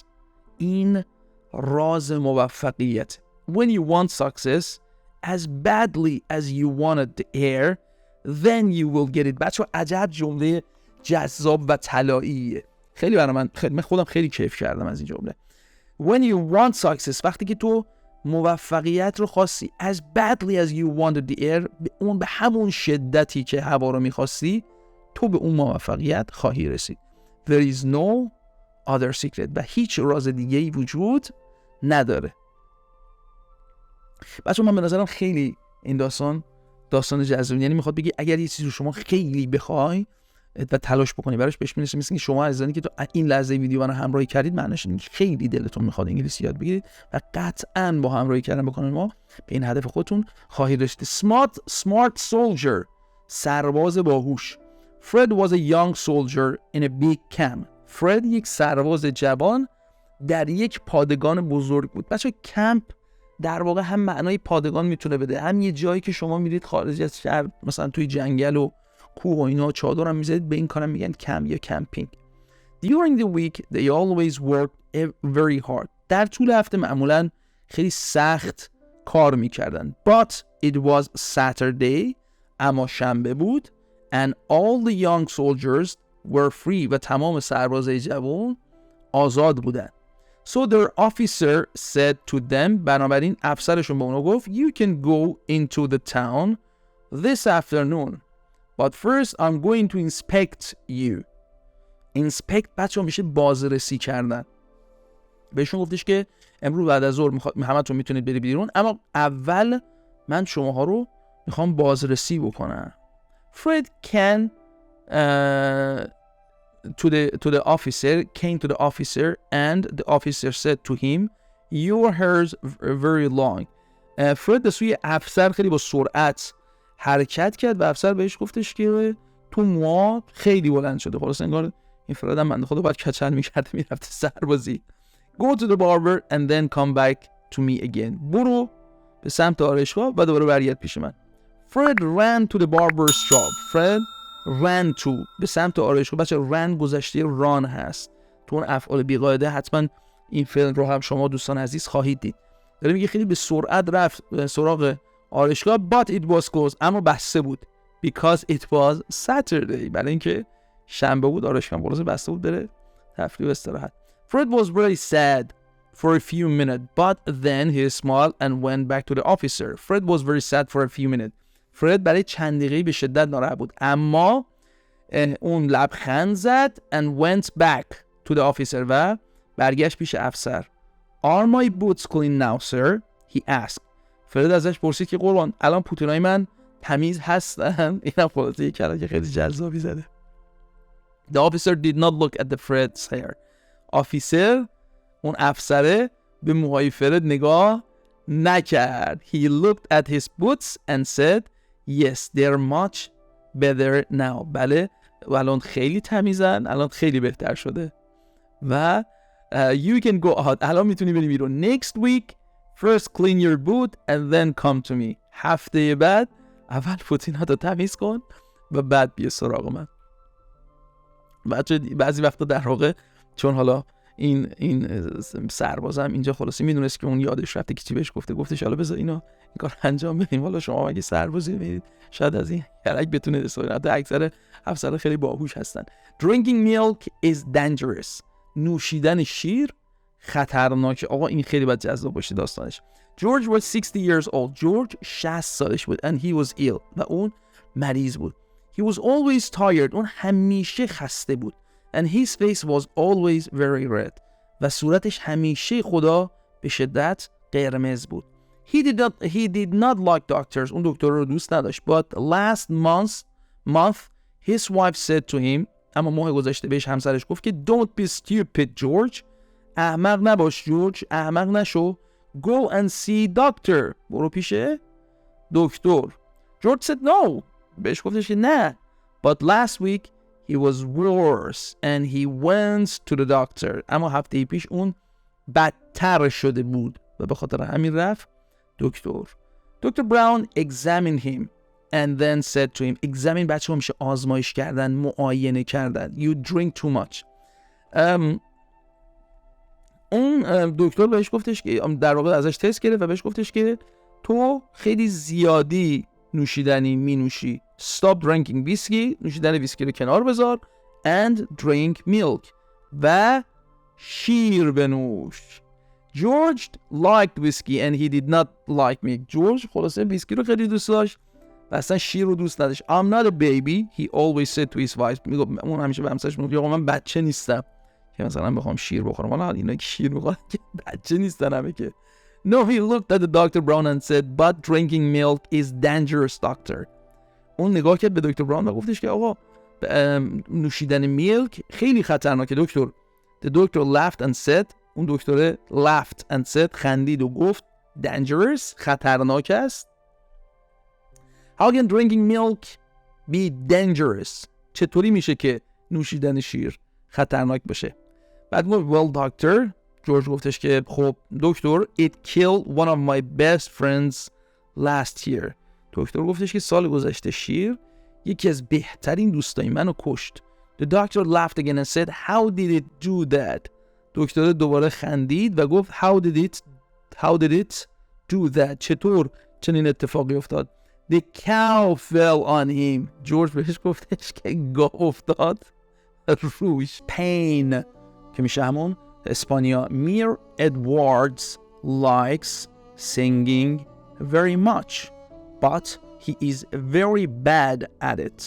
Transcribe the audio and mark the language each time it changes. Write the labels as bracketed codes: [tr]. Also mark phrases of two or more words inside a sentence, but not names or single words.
[fa] این راز موفقیت. [en] When you want success as badly as you wanted the air, then you will get it. [fa] بچه عجب جمله جذاب و طلاییه. خیلی برای من خودم خیلی کیف کردم از این جمله. [en] When you want success، [fa] وقتی که تو موفقیت رو خواستی [en] as badly as you wanted the air، [fa] به همون شدتی که هوا رو میخواستی، تو به اون موفقیت خواهی رسید. [en] There is no other secret. [fa] و هیچ راز دیگه‌ای وجود نداره. بچه من به نظرم خیلی این داستان جذاب، یعنی میخواد بگی اگر یه چیزی رو شما خیلی بخوای و تلاش بکنی براش، بهش میرسه. مثل اینکه شما عزیزانی که تو این لحظه ویدیو رو همراهی کردید، معنیش اینه که خیلی دلتون میخواد انگلیسی یاد بگیرید و قطعاً با همراهی کردن با کانال ما به این هدف خودتون خواهید رسید. [en] Smart soldier، [fa] سرباز باهوش. [en] Fred was a young soldier in a big camp. [fa] فرد یک سرباز جوان در یک پادگان بزرگ بود. بچه کمپ در واقع هم معنای پادگان میتونه بده، هم یه جایی که شما میرید خارج از شهر، مثلا توی جنگل و کوه و اینا چادر هم میذارید، به این کارم میگن کمپ یا کمپینگ. [en] During the week they always worked very hard. [fa] در طول هفته معمولا خیلی سخت کار میکردن. [en] But it was Saturday. [fa] اما شنبه بود. [en] And all the young soldiers were free. [fa] و تمام سربازای جوان آزاد بودن. [en] So their officer said to them. [fa] بنابراین افسرشون به اونا گفت [en] You can go into the town this afternoon. But first I'm going to inspect you. [fa] Inspect بچه میشه بازرسی کردن. بهشون گفتش که امروز بعد از ظهر همتون میتونید برید بیرون، اما اول من شماها رو میخوام بازرسی بکنم. [en] Fred came to the officer and the officer said to him your hair's very long. [fa] فرد به سوی افسر خیلی با سرعت حرکت کرد و افسر بهش گفتش که تو موها خیلی بلند شده. خلاص انگار این فرد هم بنده خدا باید کچل میکرده میرفته سربازی. [en] Go to the barber and then come back to me again. [fa] برو به سمت آرایشگاه و دوباره برگرد پیش من. [en] Fred ran to the barber's shop. Fred ran to [fa] به سمت آرایشگاه. بچه run گذشته run هست. تو اون افعال بی‌قاعده حتما این فعل رو هم شما دوستان عزیز خواهید دید. داره میگه خیلی به سرعت رفت سراغ آرایشگاه. [en] But it was closed. [fa] اما بسته بود. [en] Because it was Saturday. [fa] برای اینکه شنبه بود آرایشگاه خلاص بسته بود، بره تفریح و استراحت. [en] Fred was very sad for a few minutes, but then he smiled and went back to the officer. Fred was very sad for a few minutes. [fa] فرد برای چند دقیقه به شدت ناراحت بود، اما اون لبخند زد [en] and went back to the officer [fa] و برگشت پیش افسر. [en] Are my boots clean now, sir? He asked. [fa] فرد ازش پرسید که قربان الان پوتینای من تمیز هستن؟ اینم خلاصه یک کلمه که خیلی جذابی زده. [en] The officer did not look at the Fred's hair. [fa] officer اون افسره به موهای فرد نگاه نکرد. [en] He looked at his boots and said yes, they're much better now. [fa] بله و الان خیلی تمیزن، الان خیلی بهتر شده. [en] و you can go out. [fa] الان میتونی بری بیرون. Next week first clean your boot and then come to me. هفته بعد اول پوتیناتو تمیز کن و بعد بیا سراغ من. بعضی وقتا در واقع چون حالا این سربازم اینجا خلاصی میدونست که اون یادش رفته که چی بهش گفتش حالا بذار این کار انجام بدیم. حالا شما اگه سربازی میرید شاید از این یلک بتونه استفاده. حتی اکثر افسرها خیلی باهوش هستن. [en] Drinking milk is dangerous. [fa] نوشیدن شیر خطرناکه. آقا این خیلی باید جذاب باشه داستانش. [en] George was 60 years old. George 60 [fa] سالش بود [en] and he was ill. [fa] و اون مریض بود. [en] He was always tired. [fa] اون همیشه خسته بود. [en] And his face was always very red. [fa] و صورتش همیشه خدا به شدت قرمز بود. [en] He did not like doctors. [fa] اون دکتر رو دوست نداشت. [en] But last month his wife said to him. [fa] اما ماه گذشته بهش همسرش گفت که [en] don't be stupid George. [fa] احمق نباش جورج. احمق نشو. [en] Go and see doctor. [fa] برو پیش دکتر. [en] George said no. [fa] بهش گفتش که نه. [en] But last week he was worse and he went to the doctor. [fa] اما هفته پیش اون بدتر شده بود و به خاطر همین رفت دکتر. [en] Dr. Brown examined him and then said to him. [fa] examine بچه ها میشه آزمایش کردن، معاینه کردن. [en] You drink too much. [fa] اون دکتر بهش گفتش که در واقع ازش تست گرفت و بهش گفتش که تو خیلی زیادی نوشیدنی می نوشی. [en] Stop drinking whiskey. [fa] نوشیدن ویسکی رو کنار بذار. [en] And drink milk. [fa] و شیر بنوش. [en] George liked whiskey and he did not like me. [fa] جورج خلاصه ویسکی رو خیلی دوست داشت و اصلا شیر رو دوست نداشت. [en] I'm not a baby. He always said to his wife. [fa] میگفت اون همیشه به همسرش میگفت آقا من بچه نیستم که مثلا بخوام شیر بخورم. حالا اینا که شیر میخورن که بچه نیستن همه که. [en] No, he looked at the Dr. Brown and said, but drinking milk is dangerous, doctor. [fa] اون نگاه کرد به دکتر براون و گفتش که آقا نوشیدن میلک خیلی خطرناکه دکتر. [en] The doctor laughed and said. [fa] اون دکتر [en] laughed and said. [fa] خندید و گفت dangerous. خطرناک است. [en] How can drinking milk be dangerous? [fa] چطوری میشه که نوشیدن شیر خطرناک باشه؟ بعد گفت [en] well doctor. [fa] جورج گفتش که خب دکتر [en] it killed one of my best friends last year. [fa] دکتر گفتش که سال گذشته شیر یکی از بهترین دوستای منو کشت. [en] The doctor laughed again and said how did it do that? [fa] دکتر دوباره خندید و گفت [en] how did it do that? [fa] چطور چنین اتفاقی افتاد؟ [en] The cow fell on him. [fa] جورج بهش گفتش که گاو افتاد روش. Pain که میشه همون اسپانیا. [en] Mir Edwards likes singing very much, but he is very bad at it.